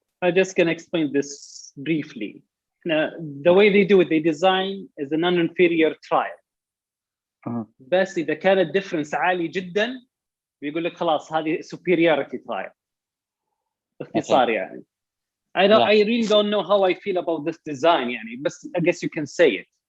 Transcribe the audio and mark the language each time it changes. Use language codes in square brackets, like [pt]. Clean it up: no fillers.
[en] I'm just going to explain this briefly. Now, the way they do it, they design as a non-inferior trial. [ar] بس إذا كانت difference عالي جدا بيقول لك خلاص هذه superiority trial. باختصار يعني. [en] I really don't know how I feel about this design [ar] يعني, [en] بس I guess you can say it.